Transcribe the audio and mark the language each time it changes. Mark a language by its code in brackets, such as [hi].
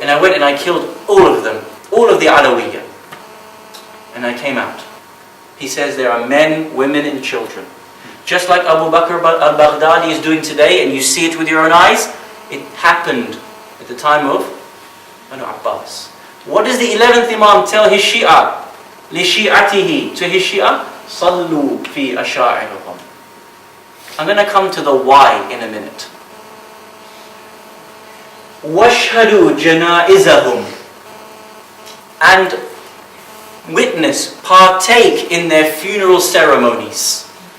[en] And I went and I killed all of them, all of the Alawiyya. And I came out. He says there are men, women and children. Just like Abu Bakr al-Baghdadi is doing today, and you see it with your own eyes, it happened at the time of Banu Abbas. What does the 11th Imam tell his Shia? [ar] لِشِيعَتِهِ, [en] to his Shia, [ar] صَلُّوا فِي أَشَاعِرِهُمْ. [en] I'm going to come to the why in a minute. [ar] وَاشْهَدُوا جَنَائِزَهُمْ, [en] and witness, partake in their funeral ceremonies.